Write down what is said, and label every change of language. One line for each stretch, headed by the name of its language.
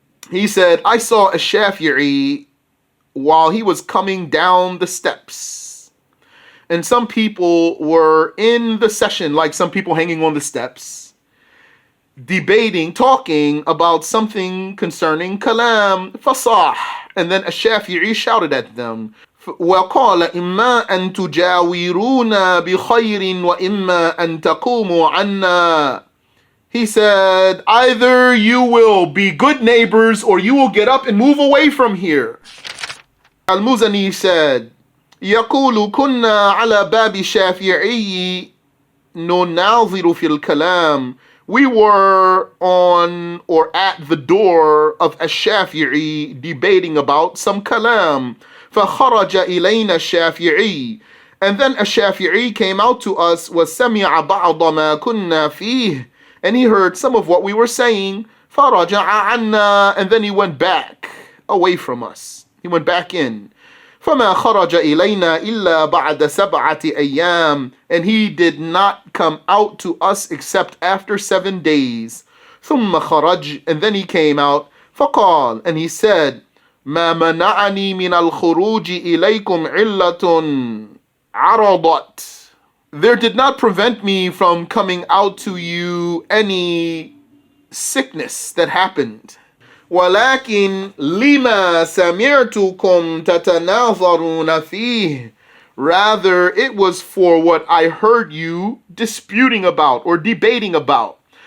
English: He said, I saw a Shafi'i while he was coming down the steps, and some people were in the session, like some people hanging on the steps, debating, talking about something concerning kalam, fasah. And then Ash-Shafi'i shouted at them,
Arabic: وَقَالَ إِمَّا أَن تُجَاوِرُونَ بِخَيْرٍ وَإِمَّا أَن تَقُومُوا عَنَّا.
English: He said, either you will be good neighbors or you will get up and move away from here. Al-Muzani said,
Arabic: يقول كنا على باب الشافعي نناظر في الكلام
English: We were on or at the door of Ash-Shafi'i debating about some kalam.
Arabic: فَخَرَجَ إِلَيْنَا الشَّافِعِي.
English: And then Ash-Shafi'i came out to us,
Arabic: وَسَمِعَ بَعْضَ مَا كُنَّا فِيهِ.
English: And he heard some of what we were saying.
Arabic: فَرَجَعَ عَنَّا.
English: And then he went back away from us. He went back in.
Arabic: فَمَا خَرَجَ إِلَيْنَا إِلَّا بَعْدَ سَبْعَةِ أَيَّامٍ.
English: And he did not come out to us except after 7 days.
Arabic: ثُمَّ خَرَجَ.
English: And then he came out.
Arabic: فَقَالَ.
English: And he said,
Arabic: مَا مَنَعَنِي مِنَ الْخُرُوجِ إِلَيْكُمْ عِلَّةٌ عَرَضَتْ.
English: There did not prevent me from coming out to you any sickness that happened.
Arabic: وَلَكِنْ لِمَا سَمِعْتُكُمْ تَتَنَاظَرُونَ فِيهِ.
English: Rather, it was for what I heard you disputing about or debating about.